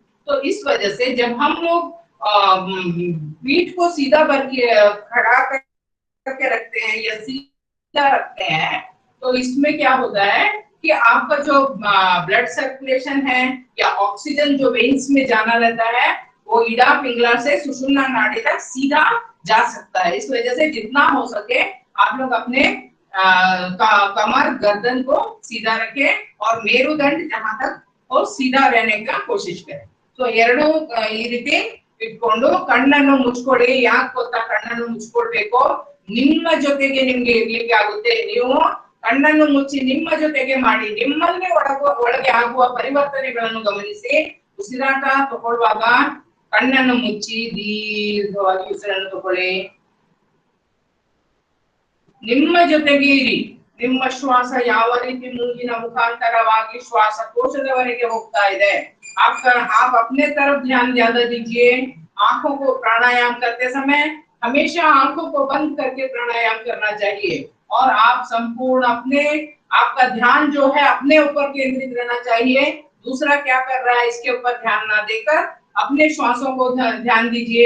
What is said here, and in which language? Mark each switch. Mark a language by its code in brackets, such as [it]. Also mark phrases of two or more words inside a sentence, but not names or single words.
[hi] तो इस वजह से जब हम लोग पीठ को सीधा खड़ा करके रखते हैं या सीधा रखते हैं तो इसमें क्या होता है कि आपका जो ब्लड सर्कुलेशन है या ऑक्सीजन जो वेन्स में जाना रहता है वो इड़ा पिंगला से सुषुम्ना नाड़ी तक सीधा जा सकता है. इस वजह से जितना हो सके आप लोग अपने कमर गर्दन को सीधा रखें और मेरुदंड जहां तक और सीधा रहने का कोशिश करें. [kn] तो ಎರಡು ಈ ರೀತಿ ಇಟ್ಕೊಂಡು ಕಣ್ಣನ್ನು ಮುಚ್ಕೊಳ್ಳಿ. ಯಾಕೆ ಗೊತ್ತಾ ಕಣ್ಣನ್ನು ಮುಚ್ಕೊಳ್ಬೇಕು? ನಿಮ್ಮ ಜೊತೆಗೆ ನಿಮ್ಗೆ ಇರ್ಲಿಕ್ಕೆ ಆಗುತ್ತೆ. ನೀವು ಕಣ್ಣನ್ನು ಮುಚ್ಚಿ ನಿಮ್ಮ ಜೊತೆಗೆ ಮಾಡಿ, ನಿಮ್ಮಲ್ಲಿ ಒಳಗೆ ಆಗುವ ಪರಿವರ್ತನೆಗಳನ್ನು ಗಮನಿಸಿ. ಉಸಿರಾಟ ತಗೊಳ್ಳುವಾಗ ಕಣ್ಣನ್ನು ಮುಚ್ಚಿ ದೀರ್ಘವಾಗಿ ಉಸಿರನ್ನು ತಗೊಳ್ಳಿ. ನಿಮ್ಮ ಜೊತೆಗೆ ಇರಿ. ನಿಮ್ಮ ಶ್ವಾಸ ಯಾವ ರೀತಿ ಮೂಗಿನ ಮುಖಾಂತರವಾಗಿ ಶ್ವಾಸಕೋಶದವರೆಗೆ ಹೋಗ್ತಾ ಇದೆ, [hi] आप अपने तरफ ध्यान ज्यादा दीजिए. आंखों को प्राणायाम करते समय हमेशा आंखों को बंद करके प्राणायाम करना चाहिए और आप संपूर्ण आपका ध्यान जो है अपने ऊपर केंद्रित रहना चाहिए. दूसरा क्या कर रहा है इसके ऊपर ध्यान ना देकर अपने श्वासों को ध्यान दीजिए.